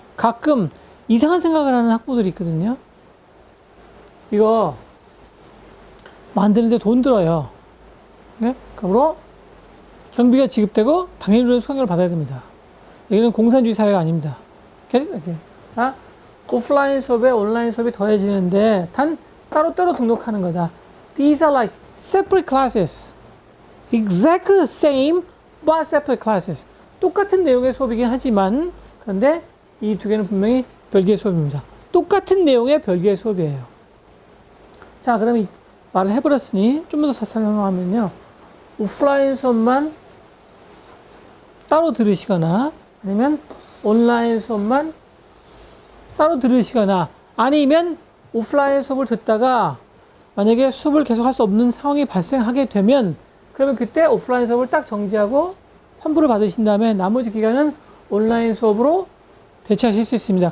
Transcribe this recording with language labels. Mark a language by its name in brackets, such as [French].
[Korean] 가끔 이상한 생각을 하는 학부들이 있거든요. 이거 만드는데 돈 들어요. 네? 그러므로 경비가 지급되고 당연히 수강료를 받아야 됩니다. 여기는 공산주의 사회가 아닙니다. 자, 오프라인 수업에 온라인 수업이 더해지는데 단 따로따로 등록하는 거다. [English] These are like separate classes. Exactly the same, but separate classes. [Korean] 똑같은 내용의 수업이긴 하지만, 그런데 이 두 개는 분명히 별개의 수업입니다. 똑같은 내용의 별개의 수업이에요. 자, 그럼 이 말을 해버렸으니 좀 더 설명하면요, 오프라인 수업만 따로 들으시거나 아니면 온라인 수업만 따로 들으시거나, 아니면 오프라인 수업을 듣다가 만약에 수업을 계속 할 수 없는 상황이 발생하게 되면, 그러면 그때 오프라인 수업을 딱 정지하고 환불을 받으신 다음에 나머지 기간은 온라인 수업으로 대체하실 수 있습니다.